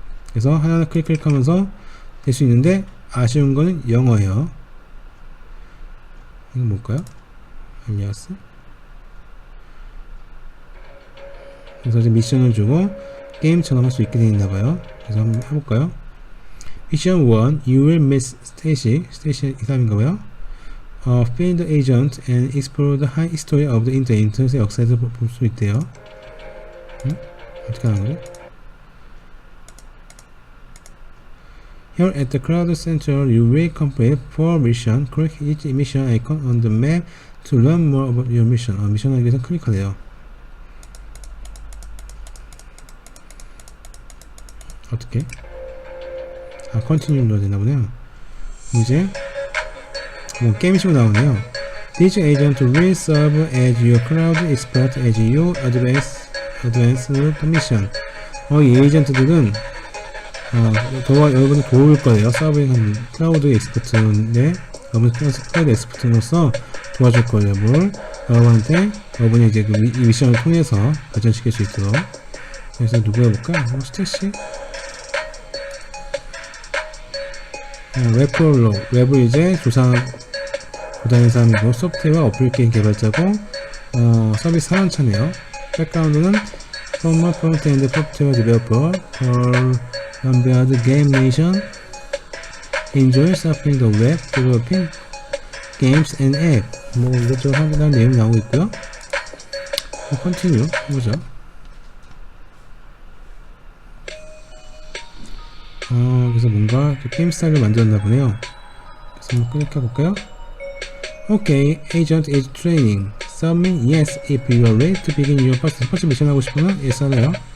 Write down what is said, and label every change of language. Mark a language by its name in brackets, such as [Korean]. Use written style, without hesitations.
[Korean] 그래서 하나하나 클릭하면서 될 수 있는데 아쉬운 거는 영어예요. 이거 뭘까요? 알리아스. 그래서 이제 미션을 주고 게임처럼 할 수 있게 되어 있나봐요. 그래서 한번 해볼까요? [English] 미션 1, you will meet Stacy [Korean] 이 사람인가봐요. [English] Find the agent and explore the high history of the internet. [Korean] 인터넷의 역사에서 볼 수 있대요. 어떻게 하는 거지? [English] Here at the Cloud Center, you will complete 4 missions. Click each mission icon on the map to learn more about your mission. [Korean] 미션 하기 위해서 클릭하래요. 어떻게? 컨티뉴 눌러야 되나 보네요. 이제 뭐 게임식으로 나오네요. [English] This agent will serve as your cloud expert as you advance the mission. [Korean] 이 에이전트들은 여러분을 도울 거예요. 서브하는 클라우드 엑스퍼트인데 여러분 클라우드 엑스퍼트로서 도와줄 거예요. 여러분이 이제 이 미션을 통해서 발전시킬 수 있도록. 그래서 누구 해볼까? 스테시? 웹프롤로 웹을 이제 조사하는 사람이고 소프트웨어 어플리케이션 개발자고 서비스 사원차네요. 백그라운드는 [English] Former Front-End Software Developer for Unveiled Game Nation. Enjoy surfing the web, developing games and app. [Korean] 뭐 이것저것 확인할 내용이 나오고 있고요. 컨티뉴 해보죠. 그래서 뭔가 게임 스타일을 만들었나 보네요. 그래서 한번 클릭해볼까요? [English] Okay, agent is training. Submit yes if you are ready to begin your first mission [Korean] 하고 싶으면 [English] yes 하네요.